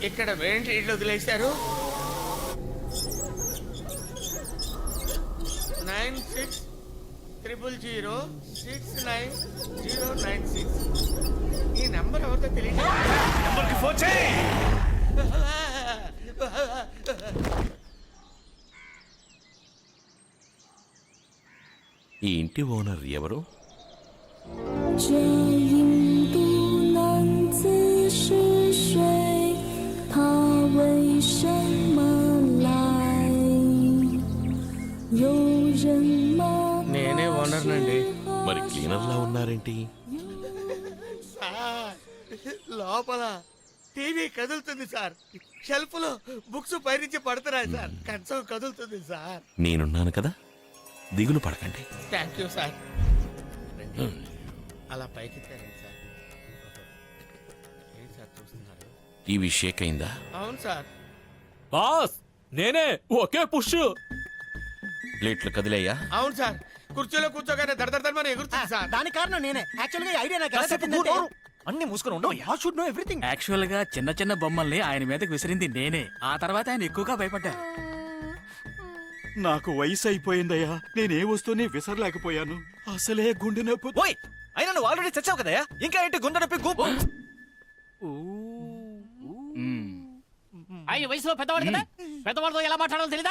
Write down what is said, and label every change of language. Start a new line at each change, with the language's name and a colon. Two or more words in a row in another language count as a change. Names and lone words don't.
Telugu: ఇక్కడ ఏంటి ఇల్లు వదిలేశారు 9600069096 ఈ నెంబర్ ఎవరితో తెలియదు. నెంబర్కి ఫోన్ చేయి. ఈ ఇంటి ఓనర్ ఎవరు?
Chinese: 这印度男子是谁？他为什么来？有人吗？
Telugu: నేనే ఓనర్ నండి. మరి క్లీనర్లా ఉన్నారేంటి? సార్ లోపల టీవీ కదులుతుంది సార్. షెల్ఫ్ లో బుక్స్ పైనుంచి పడుతున్నాయి సార్. కంచం కదులుతుంది సార్. నేనున్నాను కదా, దిగులు పడకండి.
English: thank you
Telugu: సార్. రండి. అలా పైకి తేరండి సార్. ఏంటి సార్ చూస్తున్నారు? టీవీ షేక్ అయిందా? అవును సార్. బాస్ నేనే, ఒకే పుష్. ప్లేట్లు కదిలేయ్యా? అవును సార్. కుర్చీలో కూర్చోగానే దడదడమని ఎగురుతుంది సార్. దానికి కారణం నేనే. యాక్చువల్ గా ఐడియా నాకు ఎలా కాసేపు చెప్పిందంటే- నోరు. అన్ని మూసుకొని ఉండవయ్యా.
English: I should know everything.
Telugu: యాక్చువల్ గా చిన్న చిన్న బొమ్మల్ని ఆయన మీదకి విసిరింది నేనే. ఆ తర్వాత ఆయన ఎక్కువగా భయపడ్డారు. నాకు వయసు అయిపోయిందయ్యా, నేనే వస్తూనే విసరలేకపోయాను. అసలే గుండె నొప్పి. ఓయ్, అయినా నువ్వు ఆల్రెడీ చచ్చావు కదయ్యా. ఇంకా ఏంటి గుండె నొప్పి గూపు? ఆయన వయసులో పెద్దవాడు కదా, పెద్దవాడితో ఎలా మాట్లాడాలో తెలీదా?